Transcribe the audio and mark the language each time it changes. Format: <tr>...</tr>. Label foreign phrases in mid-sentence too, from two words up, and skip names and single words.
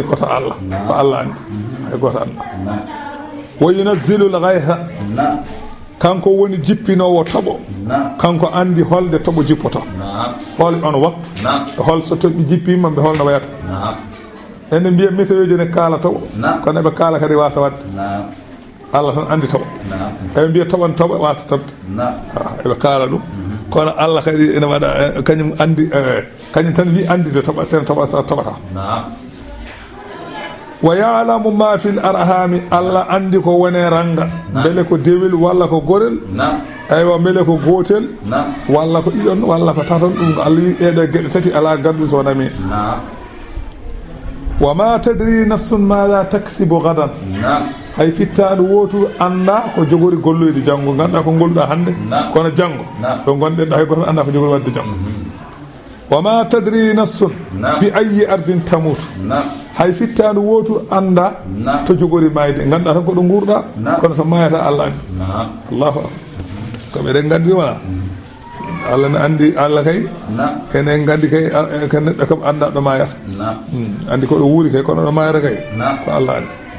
<ff>koto Allah ko Allah andi hay goto anda</ff> <ar>wa yunazzilu al-ghaytha</ar> <ff>kanko woni jippinowo toɓo kanko andi holde toɓo jippoto hol on waktu hol so toɓi jippima ɓe holno wayata ene mbiya météo ji ne kaala toɓo kono eɓe kaala kadi wasa wadde Allah tan andi toɓo eɓe mbiya toɓan toɓo wasa tobde eɓe kaala ɗum kono Allah kadi ene waɗa kañum andi kañum tan wi andide toɓa sen toɓa sa toɓata</ff> <ar>wa ya'lamu ma fil arhami</ar> <ff>Allah andi ko wone ranga bele ko dewel walla ko gorel aywa bele ko gotel walla ko ɗiɗon walla ko taton ɗum ko Allah wi ɗeɗo gueɗe tati ala gandu so nami</ff> <ar>wa ma tadri nafsun madha taksibu gadan</ar> <ff>hay fittaɗo wotu anda ko jogori golloyde janggo ganda ko golluɗa hande kono janggo ɗo gonɗen ɗo hay goto anda ko jogori wadde janggo</ff> <ar>wa ma tadri nafsun bi ayi ardin tamutu</ar> <ff>hay fittaɗo wotu anda to jogori mayde ganda tan ko ɗo gurɗa kono to mayata Allah andi</ff> <ar>Allahu akbar</ar> <ff>ko ɓeɗen gandi wona Allah ne andi Allah kay enen gandi kay ko neɗɗo kam anda ɗo mayata andi ko ɗo wuuri kay kono ɗo mayata kay ko Allah andi</ff>